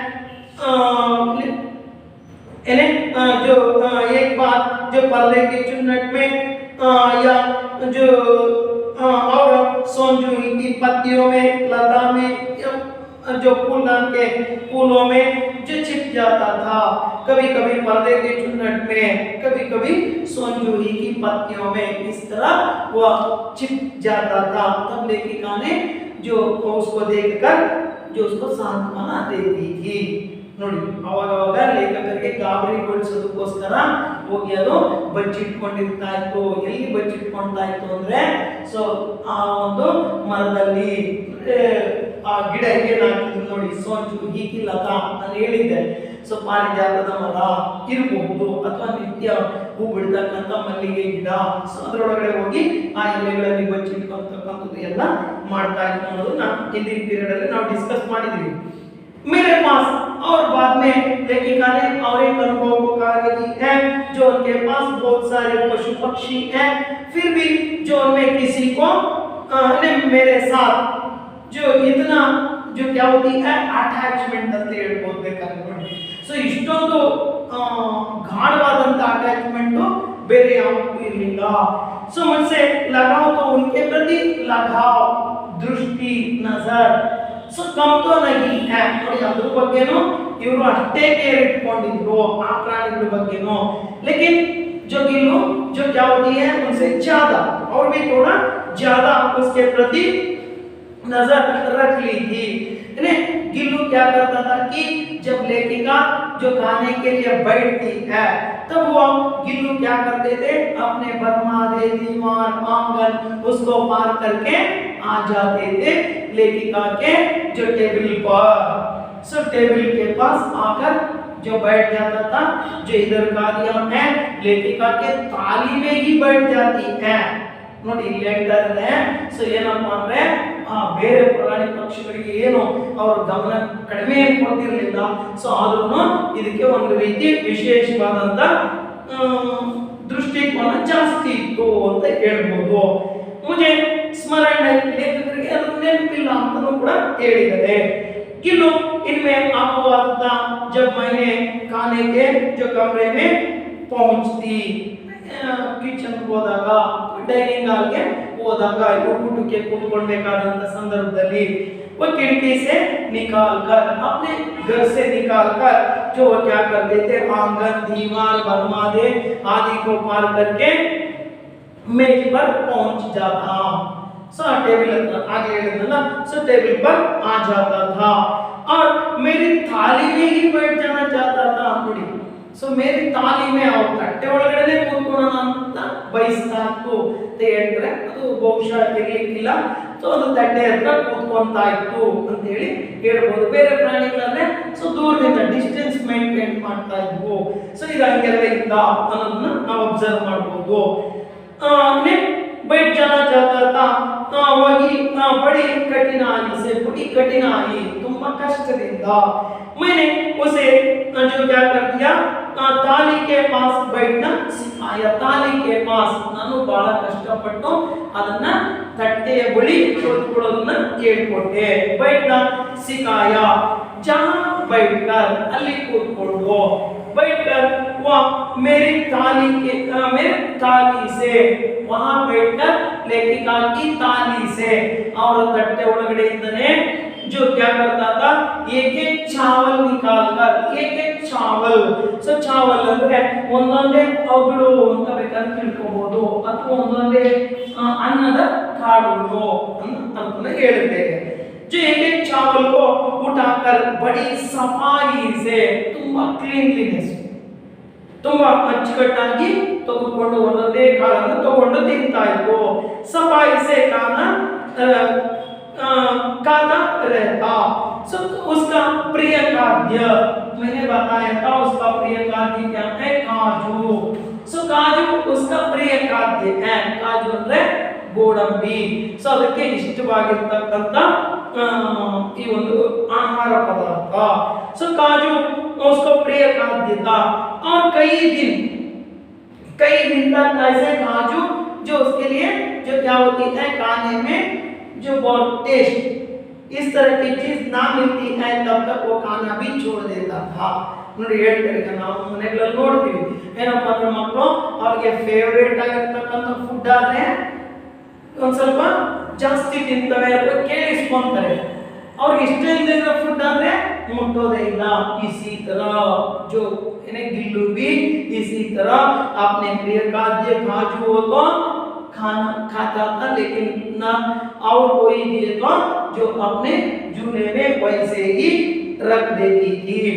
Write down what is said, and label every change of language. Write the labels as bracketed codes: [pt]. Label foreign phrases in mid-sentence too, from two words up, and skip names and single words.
[hi] जो एक बात जो पर्दे के चुन्नट में या जो और सोंजुई की पत्तियों में लता में जो फूलदान के फूलों में जो छिप जाता था, कभी कभी पर्दे के चुन्नट में, कभी कभी सोनजूही की पत्तियों में, इस तरह वह छिप जाता था। तब लेखिका ने जो उसको देखकर जो उसको सांत्वना देती थी [kn] ನೋಡಿ ಅವಾಗ ಲೇಖಕರಿಗೆ ಗಾಬರಿಗೊಳಿಸೋದಕ್ಕೋಸ್ಕರ ಹೋಗಿ ಅದು ಬಚ್ಚಿಟ್ಕೊಂಡಿರ್ತಾ ಇತ್ತು. ಎಲ್ಲಿ ಬಚ್ಚಿಟ್ಕೊಳ್ತಾ ಇತ್ತು ಅಂದ್ರೆ ಆ ಒಂದು ಮರದಲ್ಲಿ ಆ ಗಿಡ ಏನಾಗ್ತಿದ್ರು ನೋಡಿ, ಸೋಂಚು ಲತಾ ನಾನು ಹೇಳಿದ್ದೆ. ಪಾರಿಜಾತದ ಮರ ಇರಬಹುದು ಅಥವಾ ನಿತ್ಯ ಹೂ ಬಿಡ್ತಕ್ಕಂಥ ಮಲ್ಲಿಗೆ ಗಿಡ. ಅದರೊಳಗಡೆ ಹೋಗಿ ಆ ಎಲೆಗಳಲ್ಲಿ ಬಚ್ಚಿಟ್ಕೊಂತಕ್ಕಂಥದ್ದು ಎಲ್ಲ ಮಾಡ್ತಾ ಇತ್ತು ಅನ್ನೋದು ನಾವು ಹಿಂದಿನ ಪೀರಿಯಡ್ ಅಲ್ಲಿ ನಾವು ಡಿಸ್ಕಸ್ ಮಾಡಿದ್ವಿ. [hi] मेरे पास और बाद में लेखिका ने और एक अनुभव को कहा है जो उनके पास बहुत सारे पशु पक्षी हैं, फिर भी जो उनमें किसी को मेरे साथ जो इतना जो क्या होती है अटैचमेंट [kn] ಅಂತ ಹೇಳ್ಬೋದಬೇಕಾದ್ರೆ ಸೊ ಇಷ್ಟೊಂದು ಗಾಢವಾದಂತ ಅಟ್ಯಾಚ್ಮೆಂಟ್ ಬೇರೆ ಯಾವತ್ತೂ ಇರಲಿಲ್ಲ. [hi] ಸೊ मुझसे लगाव तो उनके प्रति लगाव, दृष्टि, नजर कम तो नहीं है [kn] ನೋಡಿ ಅದ್ರ ಬಗ್ಗೆನೂ ಇವರು ಅಷ್ಟೇ ಕೇರ್ ಇಟ್ಕೊಂಡಿದ್ರು ಆ ಪ್ರಾಣಿಗಳ ಬಗ್ಗೆನೂ. [hi] लेकिन जो गिल्लू जो क्या होती है उनसे ज्यादा और भी थोड़ा ज्यादा उसके प्रति नजर रख ली थी। गिल्लू क्या करता था कि जब लेखिका जो खाने के लिए बैठती है तब वो गिल्लू क्या करते थे, अपने बरमादे, दीवार, आंगन उसको पार करके आ जाते थे लेखिका के जो टेबल पर। टेबल के पास आकर जो बैठ जाता था, जो इधर कार्य है लेखिका के ताली में ही बैठ जाती है [kn] ನೋಡಿ ಇಲ್ಲಿ ಹೇಳ್ತಾರೆ. ಏನಪ್ಪ ಅಂದ್ರೆ ಬೇರೆ ಪ್ರಾಣಿ ಪಕ್ಷಿಗಳಿಗೆ ಏನು ಅವರ ಗಮನ ಕಡಿಮೆ ಕೊಡ್ತಿರ್ಲಿಲ್ಲ. ಆದ್ರೂ ಇದಕ್ಕೆ ಒಂದು ರೀತಿ ವಿಶೇಷವಾದಂತ ದೃಷ್ಟಿಕೋನ ಜಾಸ್ತಿ ಇತ್ತು ಅಂತ ಹೇಳ್ಬೋದು. [hi] मुझे स्मरण [kn] लेखकರಿಗೆ ಅದು ನೆನಪಿಲ್ಲ ಅಂತಲೂ ಕೂಡ ಹೇಳಿದ್ದಾರೆ. [hi] गिल्लू इनमें अपवाद था जब मैंने खाने के जो कमरे में पहुंचती, किचन [kn] ಹೋದಾಗ, ಡೈನಿಂಗ್ ಹಾಲ್ಗೆ ಹೋದಾಗ, ಊಟಕ್ಕೆ ಕೂತ್ಕೊಳ್ಬೇಕಾದಂತ ಸಂದರ್ಭದಲ್ಲಿ [hi] वो खिड़की से निकालकर अपने घर से निकालकर जो क्या करते थे, आंगन, दीवार, बरमादे आदि को पार करके मेज पर पहुंच जाता। टेबल आगे टेबल पर आ जाता था और मेरी थाली में ही बैठ जाना चाहता था। मेरी थाली में और तट्टे [kn] ಒಳಗಡೆ ಕೂತ್ಕೊಳ್ಳೋಣ ಅಂತ ಬಯಸ್ತಾ ಇತ್ತು ಅಂತ ಹೇಳಿದ್ರೆ ಅದು ಬಹುಶಃ ಇರಲಿಕ್ಕಿಲ್ಲ. ಅದು ತಟ್ಟೆ ಹತ್ರ ಕೂತ್ಕೊಂತಾ ಇತ್ತು ಅಂತ ಹೇಳಿ ಹೇಳ್ಬೋದು. ಬೇರೆ ಪ್ರಾಣಿಗಳಂದ್ರೆ ದೂರದಿಂದ ಡಿಸ್ಟೆನ್ಸ್ ಮೇಂಟೈನ್ ಮಾಡ್ತಾ ಇದ್ವು. ಇದು ಹಂಗೆಲ್ಲ ಇದ್ದ ಅನ್ನೋದನ್ನ ನಾವು ಅಬ್ಸರ್ವ್ ಮಾಡ್ಬೋದು. [hi] बैठ जाना चाहता था वही बड़ी कठिनाई से, बड़ी कठिनाई [kn] ತುಂಬಾ ಕಷ್ಟದಿಂದ [hi] मैंने उसे जो क्या कर दिया, ताली के पास बैठना सिखाया। ताली के पास [kn] ನಾನು ಬಹಳ ಕಷ್ಟಪಟ್ಟು ಅದನ್ನ ತಟ್ಟೆಯ ಬಳಿ ಕೂತ್ಕೊಳ್ಳೋದನ್ನ ಹೇಳ್ಕೊಟ್ಟೆ. [hi] बैठना सिखाया, जहां बैठकर [kn] ಅಲ್ಲಿ ಕೂತ್ಕೊಳ್ಳೋ, [hi] बैठकर वह मेरी थाली के मेरे थाली से वहां बैठकर लेखिका की थाली से और तट्टे ಒಳಗಡೆಯಿಂದನೇ जो क्या करता था, एक एक चावल निकालकर, एक एक चावल चावल [kn] ಅಂದ್ರೆ ಒಂದೊಂದೇ ಅಗಳು ಅಂತ ಬೇಕಾದ್ರೆ ತಿಳ್ಕೋಬಹುದು ಅಥವಾ ಒಂದೊಂದೇ ಅನ್ನದ ಕಾಳುಗಳು ಅಂತ ಹೇಳುತ್ತೇವೆ. [hi] जो एक एक चावल को उठाकर बड़ी सफाई से, [kn] ತುಂಬಾ ಕ್ಲೀನ್ಲಿನೆಸ್, ತುಂಬಾ ಅಚ್ಚುಕಟ್ಟಾಗಿ ತೆಗೆದುಕೊಂಡು ಒಂದೊಂದೇ ಕಾಳನ್ನು ತಗೊಂಡು ತಿಂತಾ ಇತ್ತು. [hi] सफाई से खाता रहता। उसका प्रिय खाद्य मैंने बताया था, उसका प्रिय खाद्य क्या है, काजू। काजू उसका प्रिय खाद्य है। [kn] काजू ಅಂದ್ರೆ ಗೋಡಂಬಿ. ಅದಕ್ಕೆ ಇಷ್ಟವಾಗಿರ್ತಕ್ಕಂಥ ಈ ಒಂದು ಆಹಾರ ಪದಾರ್ಥ. [hi] काजू उसको प्रिय खाद्य था और कई दिन तक ऐसे काजू जो उसके लिए जो क्या होती है, खाने में जो बहुत टेस्ट इस तरह की चीज ना मिलती है तब तक वो खाना भी छोड़ देता था. [kn] ನೋಡಿ ಹೇಳ್ತಾರೆ, ನಾವು ಮನೆಗಳಲ್ಲಿ ನೋಡ್ತೀವಿ ಏನಪ್ಪ ಅಂದ್ರೆ ಮಕ್ಕಳು ಅವ್ರಿಗೆ ಫೇವರೇಟ್ ಆಗಿರ್ತಕ್ಕಂಥ ಫುಡ್ ಆದ್ರೆ ಒಂದ್ ಸ್ವಲ್ಪ ಜಾಸ್ತಿ ತಿಂತವೆ ಅಥವಾ ಕೇಳಿಸ್ಕೊಂತಾರೆ. ಅವ್ರಿಗೆ ಇಷ್ಟ ಇಲ್ಲದೆ ಫುಡ್ ಅಂದ್ರೆ ಮುಟ್ಟೋದೇ ಇಲ್ಲ। [hi] इसी तरह जो यानी गिल्लू भी इसी तरह अपने प्रिय खाद्य काजू को खाना खाता था, लेकिन ना और कोई दिए तो जो अपने झूले में वैसे ही रख देती थी।